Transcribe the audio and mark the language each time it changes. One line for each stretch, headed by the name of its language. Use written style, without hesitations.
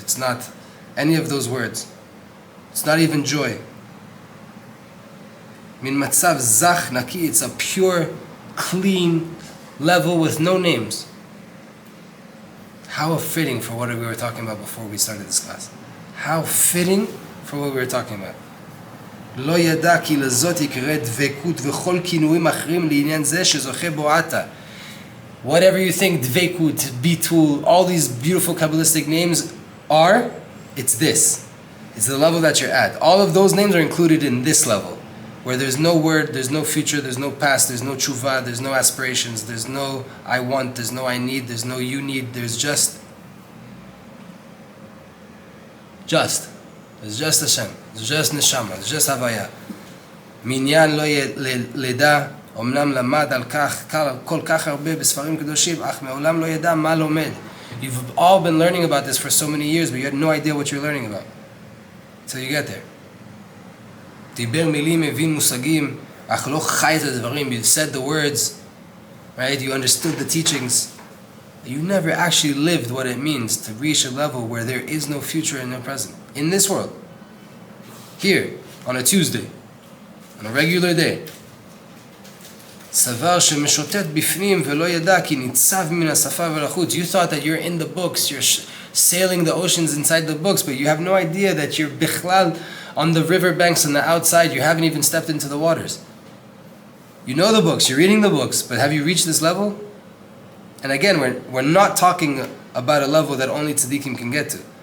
English: It's not any of those words. It's not even joy.
Hebrew: Min matzav zach naki.
English: It's a pure, clean level with no names. How fitting for what we were talking about before we started this class. How fitting for what we were talking about.
Hebrew: לא ידע כי לזאת יקרא דבקות וכל כינויים אחרים לעניין זה שזוכה בו עתה.
English: Whatever you think Dveikut, Bitul, all these beautiful Kabbalistic names are, it's this. It's the level that you're at. All of those names are included in this level, where there's no word, there's no future, there's no past, there's no tshuva, there's no aspirations, there's no I want, there's no I need, there's no you need, there's just There's just Hashem, there's just Neshama, there's just Havaya.
Hebrew: Minyan lo leda, אמנם למד על כך כל כך הרבה בספרים קדושים, אך מעולם לא ידע מה לומד.
English: You've all been learning about this for so many years, but you had no idea what you're learning about. So you get there.
Hebrew: דיבר מילים, הבין מושגים, אך לא חי את הדברים.
English: You said the words, right? You understood the teachings. You never actually lived what it means to reach a level where there is no future and no present. In this world. Here, on a Tuesday, on a regular day.
Hebrew: סבר שמשוטט בפנים ולא ידע כי ניצב מן השפה ולחוץ.
English: You thought that you're in the books, you're sailing the oceans inside the books, but you have no idea that you're bichlal on the river banks on the outside. You haven't even stepped into the waters. You know the books, you're reading the books, but have you reached this level? And again, we're not talking about a level that only tzadikim can get to.